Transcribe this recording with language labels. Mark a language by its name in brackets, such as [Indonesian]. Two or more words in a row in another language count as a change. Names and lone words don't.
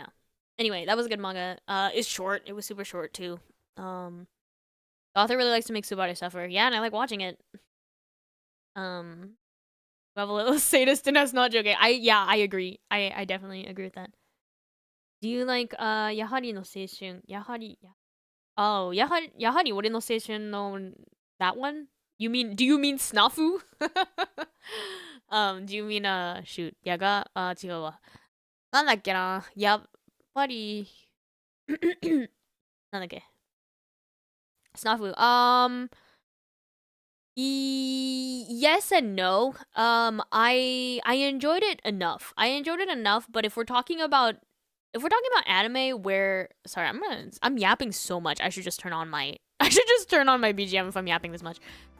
[English] Anyway, that was a good manga. It's short. It was super short too. The author really likes to make Tsubare suffer. Yeah, and I like watching it. Have a little sadist and us not joking. I agree. I definitely agree with that. Do you like やはりの青春? やはり Oh, やはり俺の青春 no that one? Do you mean snafu? Do you mean shoot [Japanese] 違うわ。なんだっけな。やっぱりなんだっけ snafu. [English] Yes and no. I enjoyed it enough. But if we're talking about anime where sorry, I'm yapping so much. I should just turn on my BGM if I'm yapping this much.